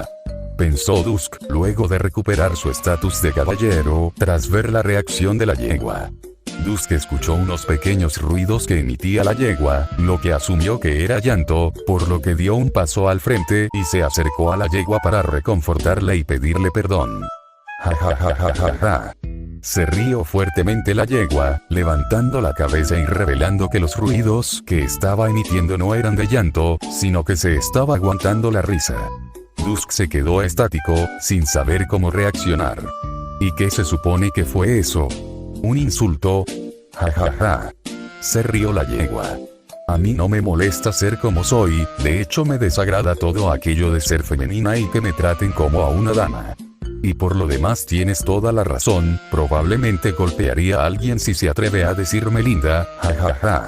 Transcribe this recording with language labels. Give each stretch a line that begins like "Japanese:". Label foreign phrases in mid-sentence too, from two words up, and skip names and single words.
Spanish: Pensó Dusk, luego de recuperar su estatus de caballero, tras ver la reacción de la yegua. Dusk escuchó unos pequeños ruidos que emitía la yegua, lo que asumió que era llanto, por lo que dio un paso al frente y se acercó a la yegua para reconfortarla y pedirle perdón. Ja ja ja ja ja ja. Se rió fuertemente la yegua, levantando la cabeza y revelando que los ruidos que estaba emitiendo no eran de llanto, sino que se estaba aguantando la risa. Dusk se quedó estático, sin saber cómo reaccionar. ¿Y qué se supone que fue eso? ¿Un insulto? Ja ja ja. Se rió la yegua. A mí no me molesta ser como soy, de hecho me desagrada todo aquello de ser femenina y que me traten como a una dama. Y por lo demás tienes toda la razón, probablemente golpearía a alguien si se atreve a decirme linda, ja ja ja.